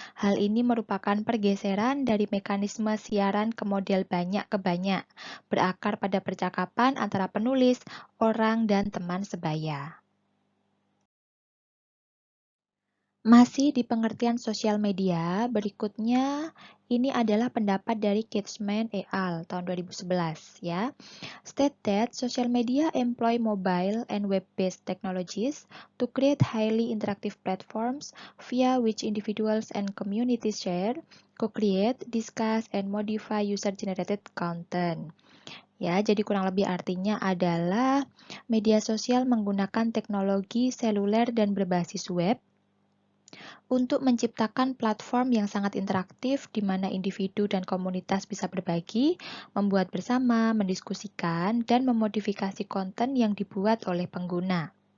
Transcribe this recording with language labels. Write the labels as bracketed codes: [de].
[id] Hal ini merupakan pergeseran dari mekanisme siaran ke model banyak ke banyak, berakar pada percakapan antara penulis, orang, dan teman sebaya. Masih di pengertian sosial media, berikutnya Ini adalah pendapat dari Katzman et al. Tahun 2011 ya. [en] State that social media employ mobile and web-based technologies to create highly interactive platforms via which individuals and communities share, co-create, discuss, and modify user-generated content. [id] Ya, jadi kurang lebih artinya adalah media sosial menggunakan teknologi seluler dan berbasis web untuk menciptakan platform yang sangat interaktif di mana individu dan komunitas bisa berbagi, membuat bersama, mendiskusikan, dan memodifikasi konten yang dibuat oleh pengguna.